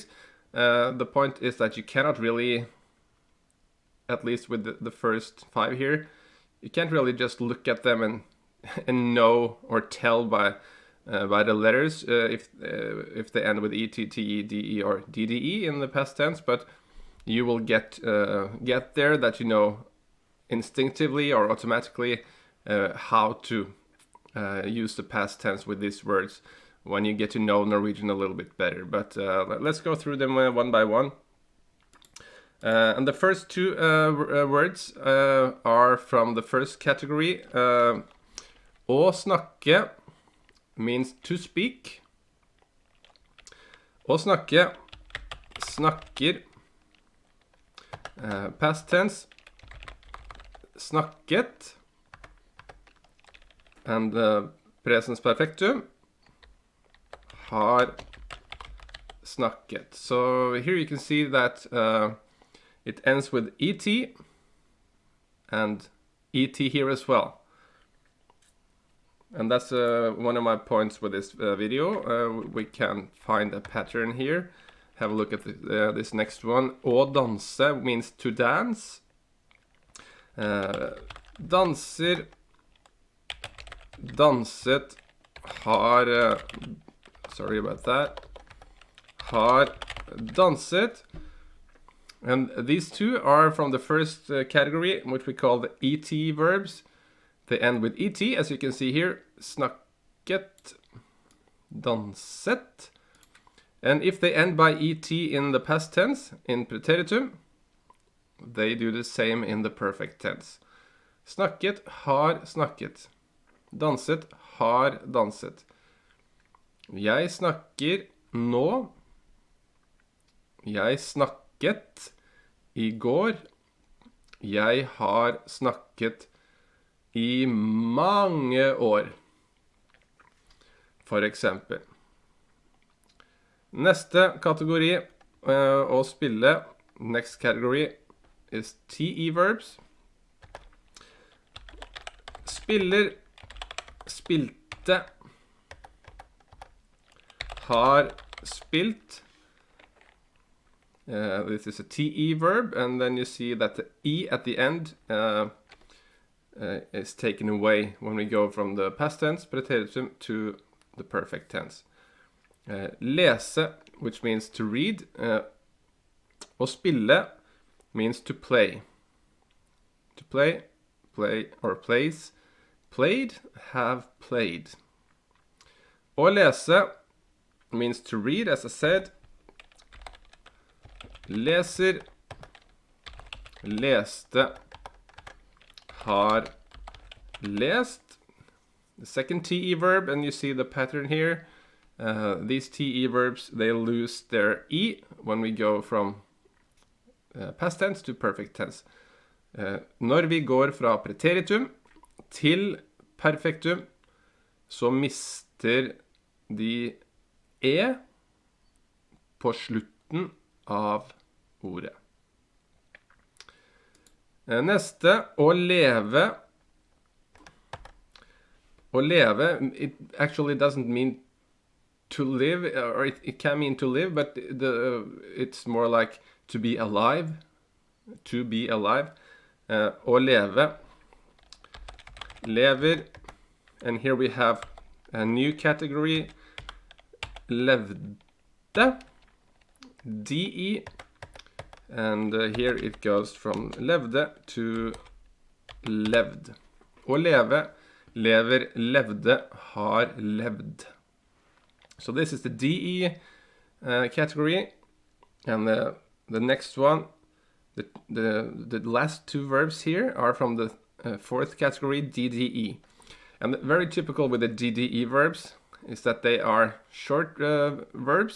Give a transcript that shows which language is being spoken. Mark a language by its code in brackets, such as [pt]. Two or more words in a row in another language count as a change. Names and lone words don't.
[en] The point is that you cannot really, at least with the first five here, you can't really just look at them and know or tell by the letters if they end with et, te, de, or dde in the past tense, but you will get there that you know instinctively or automatically how to use the past tense with these words when you get to know Norwegian a little bit better. But let's go through them one by one. And the first two words are from the first category. [no] Å snakke [en] means to speak. [no] Å snakke, snakker. [en] Past tense, snakket. [no] And presens perfectum, har snakket. [en] So here you can see that it ends with et and et here as well. And that's one of my points with this video. We can find a pattern here. Have a look at this next one. [no] Å danse [en] means to dance. [no] Danser, danset, har, [en] sorry about that, [no] har danset. [en] And these two are from the first category, which we call the et verbs. They end with et, as you can see here. [no] Snakket, danset. [en] And if they end by et in the past tense, in preteritum, they do the same in the perfect tense. [no] Snakket, har snakket. Danset, har danset. Jeg snakker nå. Jeg snakket i går. Jeg har snakket i mange år. For eksempel. Neste kategori å spille, [en] next category, is te verbs. [no] Spiller, spilte, har spilt. [en] This is a te verb, and then you see that the e at the end is taken away when we go from the past tense, preteritum, to the perfect tense. Lese, which means to read. [no] Å spille [en] means to play. To play, play or plays. Played, have played. [no] Å lese [en] means to read, as I said. [no] Leser, leste, har lest. [en] The second te verb, and you see the pattern here. These te verbs, they lose their e when we go from past tense to perfect tense. [no] Når vi går fra preteritum til perfektum, så mister de e på slutten av ordet. Neste, å leve. Å leve, [en] it actually doesn't mean to live, or it can mean to live, but it's more like to be alive. To be alive. [no] Å leve. Lever. [en] And here we have a new category. [no] Levde. De. [en] And here it goes from levde to levd. [no] Å leve. Lever, levde, har levd. [en] So this is the DE category. And the next one, The last two verbs here are from the fourth category, DDE. And very typical with the DDE verbs is that they are short verbs.